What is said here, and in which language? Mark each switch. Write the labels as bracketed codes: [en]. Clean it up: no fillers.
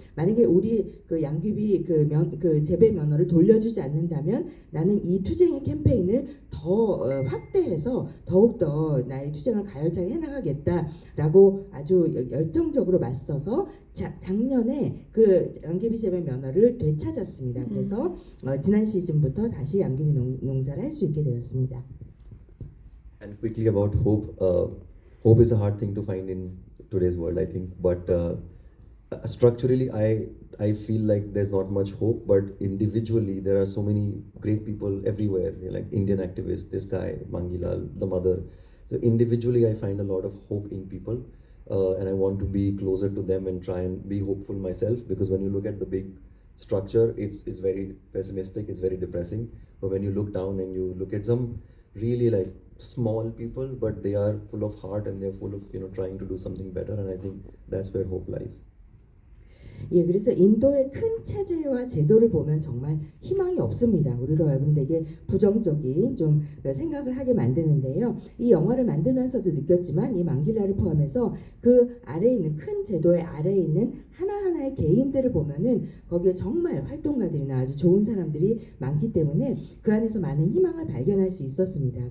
[ko] 만약에 우리 그 양귀비 그 재배 면허를 돌려주지 않는다면 나는 이 투쟁의 캠페인을 더 확대해서 더욱더 나의 투쟁을 가열차게 해나가겠다라고 아주 열정적으로 맞서서 작년에 그 양귀비 재배 면허를 되찾았습니다. 그래서 지난 시즌부터 다시 양귀비 농사를 할 수 있게 되었습니다. [en] And quickly about hope. Hope is a hard thing to find in today's world, I think. But structurally, I feel like there's not much hope. But individually, there are so many great people everywhere, like Indian activists, this guy, Mangilal, the mother. So individually, I find a lot of hope in people. And I want to be closer to them and try and be hopeful myself, because when you look at the big structure, it's very pessimistic, it's very depressing. But when you look down and you look at some really like small people, but they are full of heart and they're full of trying to do something better, and I think that's where hope lies. [ko] 예, 그래서 인도의 큰 체제와 제도를 보면 정말 희망이 없습니다. 우리로 하여금 되게 부정적인 좀 생각을 하게 만드는데요. 이 영화를 만들면서도 느꼈지만 이 망길라를 포함해서 그 아래에 있는 큰 제도의 아래에 있는 하나하나의 개인들을 보면은 거기에 정말 활동가들이나 아주 좋은 사람들이 많기 때문에 그 안에서 많은 희망을 발견할 수 있었습니다.